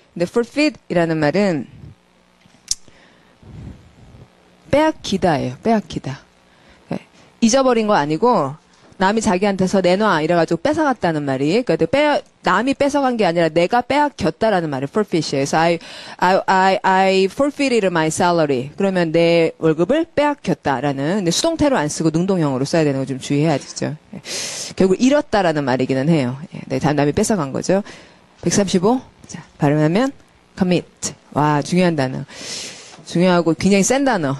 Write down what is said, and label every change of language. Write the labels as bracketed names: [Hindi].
[Korean] 근데 forfeit이라는 말은 빼앗기다예요. 빼앗기다. 잊어버린 거 아니고 남이 자기한테서 내놔 이래가지고 뺏어갔다는 말이, 그러니까 남이 뺏어간 게 아니라 내가 빼앗겼다라는 말이 forfeit이에요. 그래서 [English] I forfeited my salary. [Korean] 그러면 내 월급을 빼앗겼다라는, 근데 수동태로 안 쓰고 능동형으로 써야 되는 거 좀 주의해야죠. 결국 잃었다라는 말이기는 해요. 네, 남이 뺏어간 거죠. 135. 자, 발음하면 commit. 와, 중요한 단어. 중요하고 굉장히 센 단어.